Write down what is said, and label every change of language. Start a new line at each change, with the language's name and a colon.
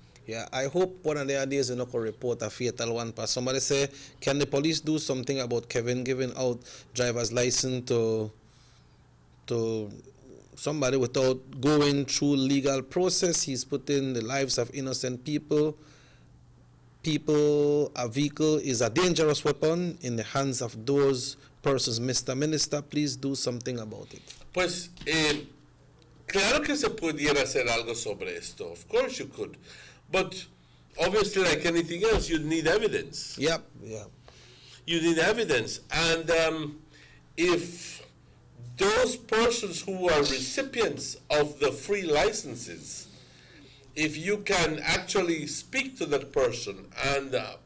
English: Yeah, I hope one of the days you could report a fatal one. But somebody say, can the police do something about Kevin giving out driver's license to somebody without going through legal process? He's putting the lives of innocent people. A vehicle is a dangerous weapon in the hands of those persons. Mr. Minister, please do something about it.
Spanish: Pues, claro que se pudiera hacer algo sobre esto.
English: Of course you could. But obviously, like anything else, you need evidence. Yep, yeah. You need evidence. And if those persons who are recipients of the free licenses, if you can actually speak to that person and